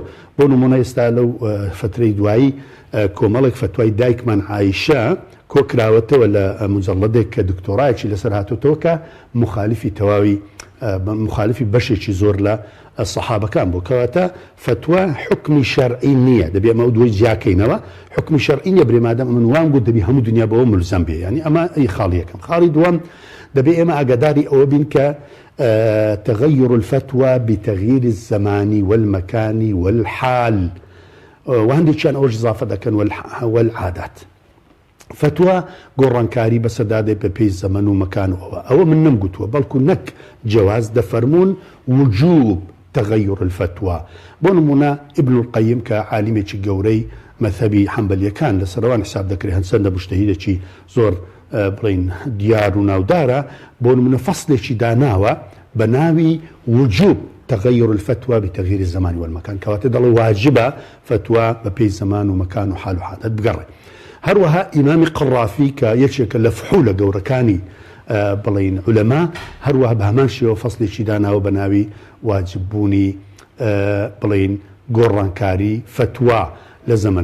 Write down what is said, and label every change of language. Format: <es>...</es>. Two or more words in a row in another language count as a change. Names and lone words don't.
<ckb>بۆ نمونە ئێستا لەو فترەی دوایی کۆمەڵێک فتوای دایکمان عایشە کۆکراوەتەوە لە مجەڵەدێک کە دکتۆرایەکی لەسەر هاتوتەوە کە مخالفی تەواوی مخالفی بەشێکی زۆر لە سەحابەکان بوو. کەواتە فتوا حکمی شەرعی نییە، دەبێ ئەمە دوای جیاکەینەوە. حکمی شەرعی نییە برێمادەم من وام گوت دەبی هەموو دنیا بەوە ملزەم بێ، ینی ئەمە ئەی خاڵی یەکەم. خاڵی دووەم دەبێ ئێمە ئاگاداری ئەوە بین کە</ckb> <ar>تغير الفتوى بتغيير الزمان والمكان والحال،</ar> <ckb>وهندێکیان ئەوش إضافە دەکەن والعادات. فتوى گۆڕانکاری بەسەردادێ بە پێی زەمن و مەکان ئەوە من نەمگوتووە، بەڵکو نەک جواز دەفەرمونون</ckb> <ar>وجوب تغير الفتوى.</ar> <ckb>بۆ نمونە ابن القيم کە عالمێکی گەورەی مەذهبی حەنبەلیەکان لەسەرەوان حساب دەکرێت هەندسەندە مجتەهیدێکی زۆر بڵین دیار و ناودارە، بۆ نمونە فەصلێکی داناوە بە ناوی</ckb> <ar>وجوب تغير الفتوى بتغيير الزمان والمكان،</ar> <ckb>کەواتە دەڵێ واجبە فتوى بە پێی زەمان و مەکان و حال و حادەت بگەڕێ. هەروەها ئیمامی قڕافی کە یەکێکە لە فحولە گەورەکانی بڵین عولەما هەروەها بە هەمان شێوە فەصلێکی داناوە بە ناوی واجببوونی بڵین گۆڕانکاری فتوى لە زەمن.</ckb>